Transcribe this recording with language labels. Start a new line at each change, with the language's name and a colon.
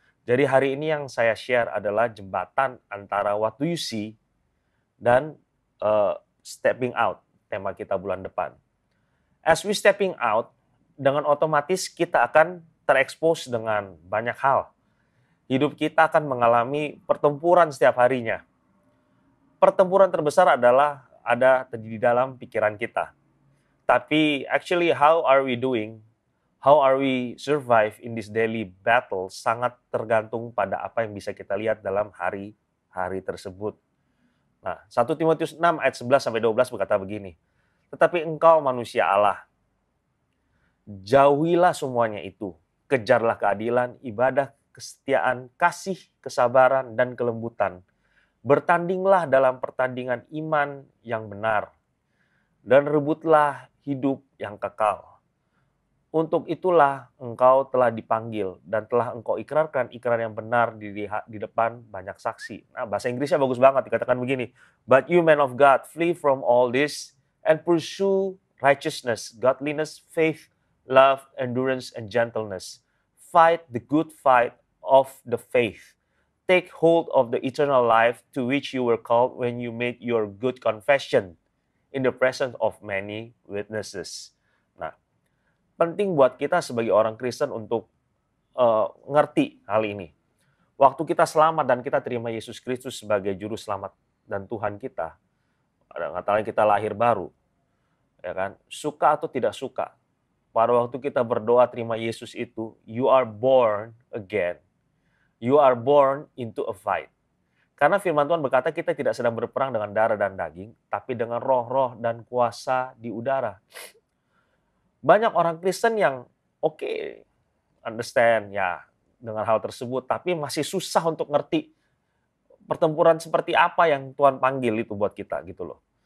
Indonesian: Jadi hari ini yang saya share adalah jembatan antara
English: what do you see
Indonesian: dan
English: stepping out,
Indonesian: tema kita bulan depan.
English: As we stepping out,
Indonesian: dengan otomatis kita akan terekspos dengan banyak hal. Hidup kita akan mengalami pertempuran setiap harinya. Pertempuran terbesar adalah ada di dalam pikiran kita. Tapi
English: actually how are we doing? How are we survive in this daily battle
Indonesian: sangat tergantung pada apa yang bisa kita lihat dalam hari-hari tersebut. Nah, 1 Timotius 6 ayat 11 sampai 12 berkata begini. Tetapi engkau manusia Allah, jauhilah semuanya itu. Kejarlah keadilan, ibadah, kesetiaan, kasih, kesabaran, dan kelembutan. Bertandinglah dalam pertandingan iman yang benar, dan rebutlah hidup yang kekal. Untuk itulah engkau telah dipanggil, dan telah engkau ikrarkan ikrar yang benar di depan banyak saksi. Nah, bahasa Inggrisnya bagus banget, dikatakan begini.
English: But you men of God, flee from all this, and pursue righteousness, godliness, faith, love, endurance, and gentleness. Fight the good fight of the faith. Take hold of the eternal life to which you were called when you made your good confession in the presence of many witnesses.
Indonesian: Nah, penting buat kita sebagai orang Kristen untuk ngerti hal ini. Waktu kita selamat dan kita terima Yesus Kristus sebagai juru selamat dan Tuhan kita, katanya kita lahir baru, ya kan? Suka atau tidak suka, pada waktu kita berdoa terima Yesus itu,
English: you are born again. You are born into a fight.
Indonesian: Karena firman Tuhan berkata kita tidak sedang berperang dengan darah dan daging, tapi dengan roh-roh dan kuasa di udara. Banyak orang Kristen yang understand ya dengan hal tersebut, tapi masih susah untuk ngerti pertempuran seperti apa yang Tuhan panggil itu buat kita gitu loh.